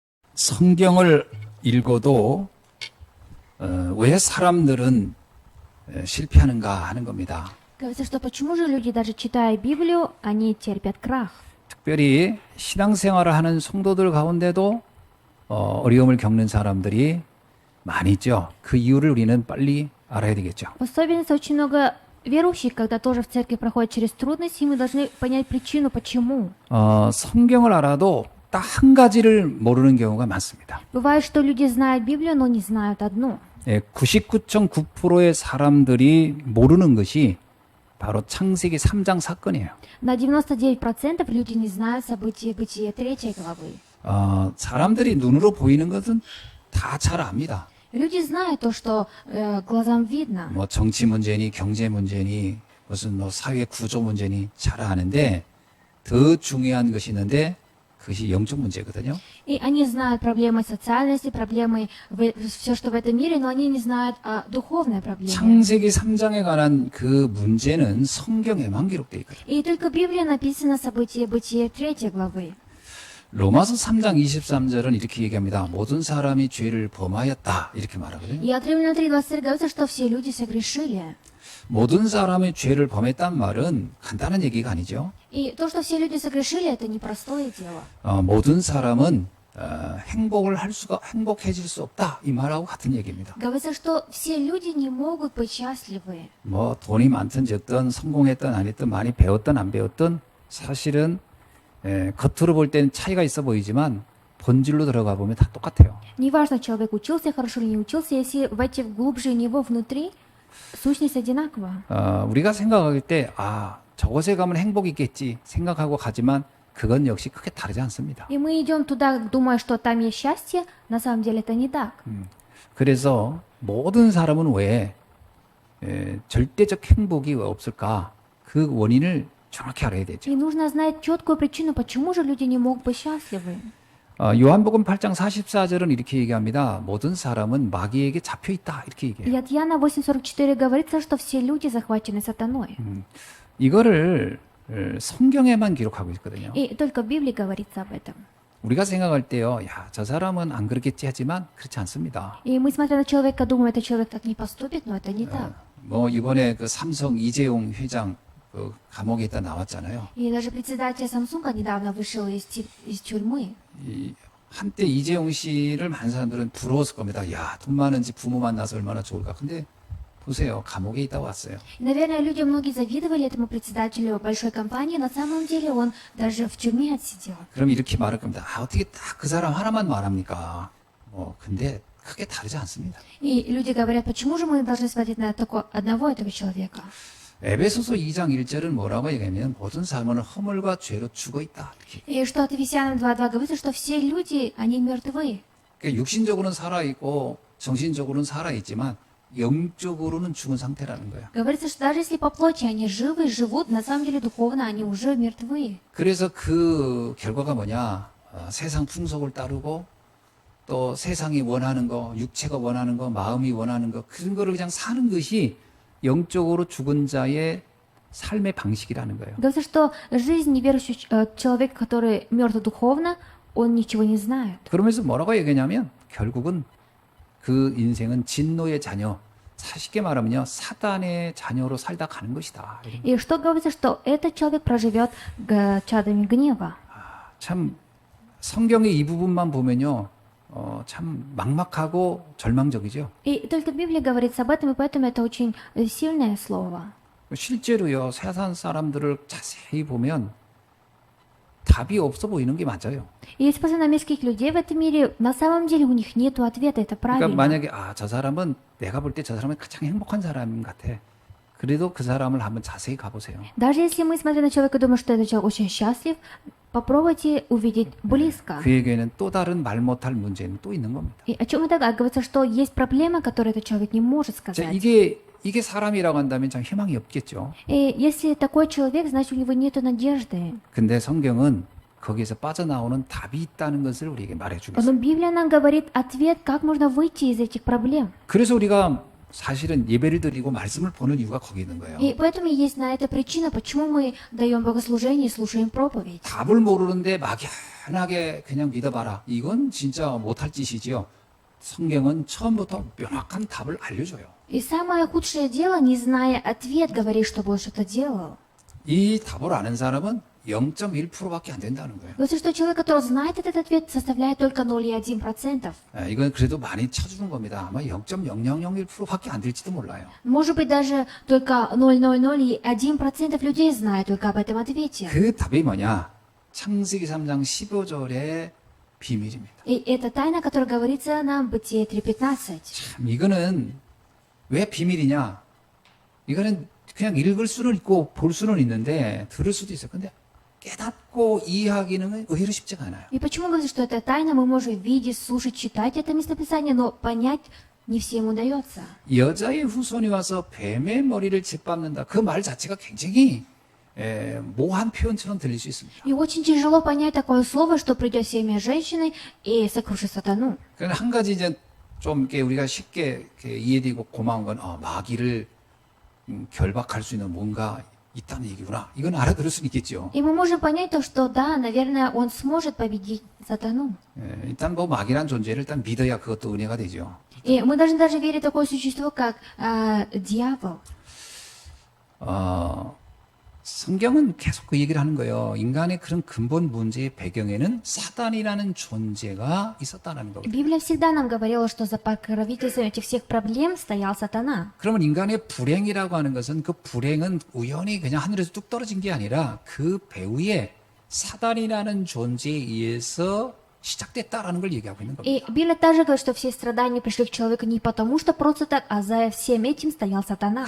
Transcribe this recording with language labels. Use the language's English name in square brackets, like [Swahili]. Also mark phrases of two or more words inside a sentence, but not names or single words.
[Korean] 성경을 읽어도 왜 사람들은 실패하는가 하는 겁니다. [Russian] Говорится, что почему же люди, даже читая Библию, они терпят крах? [Korean] 특별히 신앙생활을 하는 성도들 가운데도 어려움을 겪는 사람들이 많이 있죠. 그 이유를 우리는 빨리 알아야 되겠죠. [Russian] В особенности очень много верующих, когда тоже в церкви проходят через трудности, и мы должны понять причину, почему. [Korean] 성경을 알아도 딱 한 가지를 모르는 경우가 많습니다. [Russian] Бывает, что люди знают Библию, но не знают одну. [Korean] 99.9%의 사람들이 모르는 것이 바로 창세기 3장 사건이에요. [Russian] На 99% люди не знают события Бытия 3 главы. [Korean] 사람들이 눈으로 보이는 것은 다 잘 압니다. [Russian] Люди знают то, что глазам видно. [Korean] 뭐 정치 문제니 경제 문제니 무슨 뭐 사회 구조 문제니 잘 아는데 더 중요한 것이 있는데 그것이 영적 문제거든요. [Russian] И они знают проблемы социальности, проблемы, все, что в этом мире, но они не знают о духовной проблеме. [Korean] 창세기 3장에 관한 그 문제는 성경에만 기록되어 있거든요. [Russian] И только в Библии написано событие Бытия 3 главы. [Korean] 로마서 3장 23절은 이렇게 얘기합니다. 모든 사람이 죄를 범하였다 이렇게 말하거든요. [Russian] И от Римлян 3:23 говорится, что все люди согрешили. [Korean] 모든 사람이 죄를 범했단 말은 간단한 얘기가 아니죠. [Russian] И то, что все люди согрешили, это непростое дело. [Korean] 모든 사람은 행복해질 수 없다 이 말하고 같은 얘기입니다. [Russian] Говорится, что все люди не могут быть счастливы. [Korean] 뭐 돈이 많든 적든 성공했든 안 했든 많이 배웠든 안 배웠든 사실은 겉으로 볼 때는 차이가 있어 보이지만 본질로 들어가 보면 다 똑같아요. [Russian] Неважно, человек учился хорошо или не учился, если войти глубже него внутри, сущность одинакова. [Korean] 우리가 생각할 때 저곳에 가면 행복이 있겠지 생각하고 가지만 그건 역시 크게 다르지 않습니다. [Russian] И мы идем туда, думая, что там есть счастье, на самом деле это не так. [Korean] 그래서 모든 사람은 왜 절대적 행복이 왜 없을까? 그 원인을 정확히 알아야 되죠. [Russian] И нужно знать четкую причину, почему же люди не могут быть счастливы. [Korean] 요한복음 8장 44절은 이렇게 얘기합니다. 모든 사람은 마귀에게 잡혀 있다. 이렇게 И 얘기해요. [Russian] от Иоанна 8:44 говорится, что все люди захвачены сатаной. [Korean] 이거를 성경에만 기록하고 있거든요. [Russian] И только в Библии говорится об этом. [Korean] 우리가 생각할 때요, 저 사람은 안 그렇겠지 하지만 그렇지 않습니다. [Russian] И мы, смотря на человека, думаем, этот человек так не поступит, но это не так. [Korean] 뭐 이번에 그 삼성 이재용 회장 그 감옥에 있다 나왔잖아요. [Russian] И даже председатель Samsung недавно вышел из тюрьмы. [Korean] 한때 이재용 씨를 많은 사람들은 부러웠을 겁니다. 야, 돈 많은 집 부모 만나서 얼마나 좋을까. 근데 보세요, 감옥에 있다 왔어요. [Russian] И, наверное, люди многие завидовали этому председателю большой компании. На самом деле он даже в тюрьме отсидел. [Korean] 그럼 이렇게 말할 겁니다. 어떻게 딱 그 사람 하나만 말합니까? 근데 크게 다르지 않습니다. [Russian] И люди говорят, почему же мы должны смотреть на одного этого человека? [Korean] 에베소서 2장 1절은 뭐라고 얘기하면 모든 사람은 허물과 죄로 죽어 있다. 이렇게. [Russian] И что от Ефесянам 2:2 говорится, что все люди, они мертвы. [Korean] 그러니까 육신적으로는 살아있고 정신적으로는 살아있지만 영적으로는 죽은 상태라는 거야. [Russian] Говорится, что даже если по плоти они живы, живут, на самом деле духовно они уже мертвы. [Korean] 그래서 그 결과가 뭐냐? 세상 풍속을 따르고 또 세상이 원하는 거, 육체가 원하는 거, 마음이 원하는 거 그런 거를 그냥 사는 것이 영적으로 죽은 자의 삶의 방식이라는 거예요. [Russian] Говорится, что жизнь неверующего человека, который мертв духовно, он ничего не знает. [Korean] 그러면서 뭐라고 얘기하냐면 결국은 그 인생은 진노의 자녀, 쉽게 말하면요 사단의 자녀로 살다 가는 것이다. [Russian] И что говорится, что этот человек проживет чадами гнева. [Korean] 참 성경의 이 부분만 보면요 참 막막하고 절망적이죠. [Russian] И только в Библии говорится об этом, и поэтому это очень сильное слово. [Korean] 실제로요 세상 사람들을 자세히 보면 답이 없어 보이는 게 맞아요. [Russian] И если посмотреть на мирских людей в этом мире, на самом деле у них нет ответа, это 그러니까 правильно. [Korean] 만약에 저 사람은 내가 볼 때 저 사람은 가장 행복한 사람 같아. 그래도 그 사람을 한번 자세히 가보세요. [Russian] Даже если мы, смотря на человека, думаем, что этот человек очень счастлив, попробуйте увидеть близко. [Korean] 그에게는 또 다른 말 못할 문제는 또 있는 겁니다. [Russian] И о чем это говорится, что есть проблема, которую этот человек не может 자, сказать. [Korean] 이게 사람이라고 한다면 참 희망이 없겠죠. [Russian] И если такой человек, значит у него нет надежды. [Korean] 근데 성경은 거기에서 빠져나오는 답이 있다는 것을 우리에게 말해주고 Но 있어요. [Russian] Библия нам говорит ответ, как можно выйти из этих проблем. [Korean] 그래서 우리가 사실은 예배를 드리고 말씀을 보는 이유가 거기 있는 거예요. [Russian] И поэтому есть на это причина, почему мы даем богослужение и слушаем проповедь. [Korean] 답을 모르는데 막연하게 그냥 믿어봐라. 이건 진짜 못할 짓이지요. 성경은 처음부터 명확한 답을 알려줘요. [Russian] И самое худшее дело, не зная ответ, говорить, что Бог что-то делал. [Korean] 이 답을 아는 사람은 0.1%밖에 안 된다는 거예요. [Russian] Говорится, что человек, который знает этот ответ, составляет только 0,1%. [Korean] 이건 그래도 많이 쳐주는 겁니다. 아마 0.0001%밖에 안 될지도 몰라요. [Russian] Может быть, даже только 0,001% людей знают только об этом ответе. [Korean] 그 답이 뭐냐? 창세기 3장 15절의 비밀입니다. [Russian] И это тайна, которая говорится нам в Бытие 3.15. [Korean] 참 이거는 왜 비밀이냐? 이거는 그냥 읽을 수는 있고 볼 수는 있는데 들을 수도 있어요. 근데 깨닫고 이해하기는 의외로 쉽지가 않아요. [Russian] И почему говорится, что это тайна, мы можем видеть, слушать, читать это местописание, но понять не всем удается. [Korean] 여자의 후손이 와서 뱀의 머리를 짓밟는다. 그 말 자체가 굉장히 모호한 표현처럼 들릴 수 있습니다. [Russian] И очень тяжело понять такое слово, что придет семя женщины и сокрушит сатану. [Korean] 그러나 한 가지 이제 좀 이렇게 우리가 쉽게 이렇게 이해되고 고마운 건 마귀를 결박할 수 있는 뭔가 있다는 얘기구나. 이건 알아들을 수 있겠죠. [Russian] И мы можем понять то, что да, наверное, он сможет победить сатану. [Korean] 일단 뭐 마귀란 존재를 일단 믿어야 그것도 은혜가 되죠. [Russian] И мы должны даже верить в такое существо, как дьявол. [Korean] 성경은 계속 그 얘기를 하는 거예요. 인간의 그런 근본 문제의 배경에는 사단이라는 존재가 있었다는 거거든요. [Russian] Библия всегда нам говорила, что за покровительством этих всех проблем стоял сатана. [Korean] 그러면 인간의 불행이라고 하는 것은 그 불행은 우연히 그냥 하늘에서 뚝 떨어진 게 아니라 그 배후에 사단이라는 존재에 의해서 시작됐다라는 걸 얘기하고 있는 겁니다. [Russian] И Библия также говорит, что все страдания пришли к человеку не потому, что просто так, а за всем этим стоял сатана.